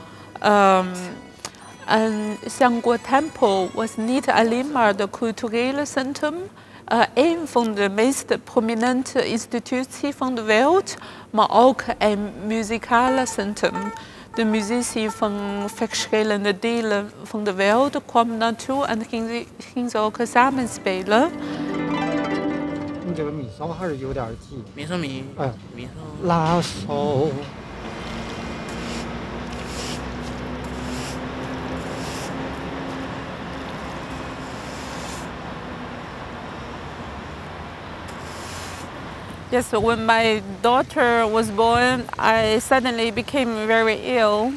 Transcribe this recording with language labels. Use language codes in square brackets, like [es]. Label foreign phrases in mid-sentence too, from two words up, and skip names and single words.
[nl] En Xiangguo Tempel was niet alleen maar de culturele centrum, een van de meest prominente instituties van de wereld, maar ook een muzikale centrum. De muzici van verschillende delen van de wereld kwamen naartoe en gingen ze ook samen spelen. [zh] 你这个米烧还是有点急。米烧米，米烧。拉手。 [en] Yes, so when my daughter was born, I suddenly became very ill.